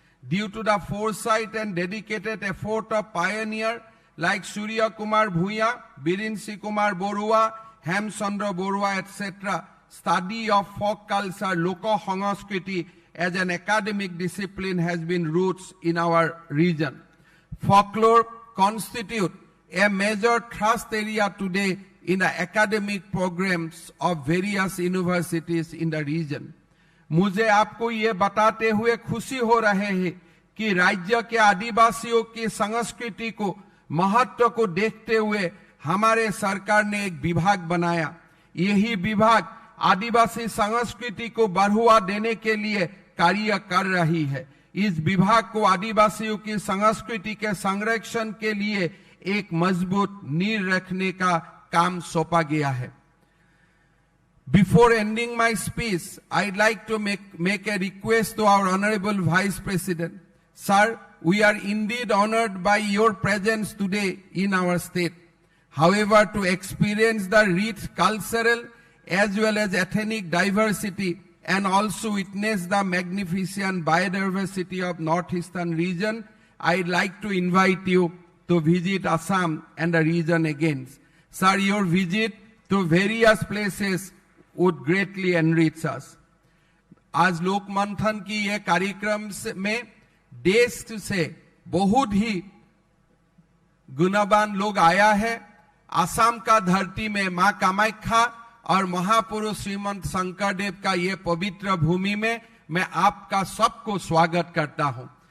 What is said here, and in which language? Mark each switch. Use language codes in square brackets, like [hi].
[en] Due to the foresight and dedicated effort of pioneers like Surya Kumar Bhuya, Birinsi Kumar Borua, Hemchandra Borua, etc., study of folk culture, Loko Sangskriti, as an academic discipline has been roots in our region. Folklore constitutes a major thrust area today in the academic programs of various universities in the region. [hi] मुझे आपको ये बताते हुए खुशी हो रहे है कि राज्य के आदिवासियों की संस्कृति को महत्व को देखते हुए हमारे सरकार ने एक विभाग बनाया। यही विभाग आदिवासी संस्कृति को बढ़ावा देने के लिए कार्य कर रही है। इस विभाग को आदिवासियों की संस्कृति के संरक्षण के लिए एक मजबूत नींव रखने का काम सौंपा गया है। [en] Before ending my speech, I'd like to make a request to our Honorable Vice President. Sir, we are indeed honored by your presence today in our state. However, to experience the rich cultural as well as ethnic diversity and also witness the magnificent biodiversity of northeastern region, I'd like to invite you to visit Assam and the region again. Sir, your visit to various places would greatly enrich us. [hi] आज लोकमंथन की ये कार्यक्रम में देश से बहुत ही गुणवान लोग आया है। आसाम का धरती में मां कामाख्या और महापुरुष श्रीमंत शंकरदेव का ये पवित्र भूमि में मैं आपका सबको स्वागत करता हूं।